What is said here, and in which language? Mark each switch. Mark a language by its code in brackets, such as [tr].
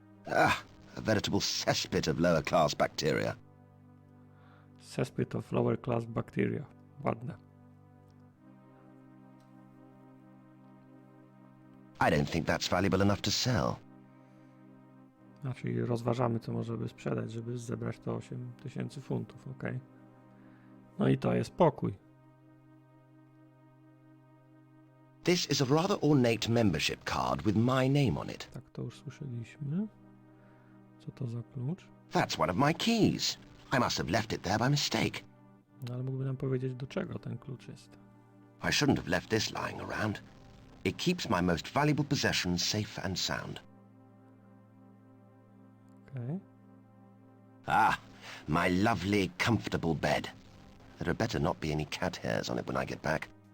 [en] Ah, a veritable cesspit of lower-class bacteria. Cesspit of lower class bacteria. [pl] Ładne. [en] I don't think that's valuable enough to sell. [pl] Czyli rozważamy, co możemy sprzedać, żeby zebrać to 8000 funtów, ok? No i to jest pokój. [en] This is a rather ornate membership card with my name on it. [pl] Tak, to już słyszeliśmy. Co to za klucz? [en] That's one of my keys. I must have left it there by mistake. [pl] No, ale mógłby nam powiedzieć, do czego ten klucz jest. [en] I shouldn't have left this lying around. It keeps my most valuable possessions safe and sound. Okay. Ah, my lovely, comfortable bed. There had better not be any cat hairs on it when I get back.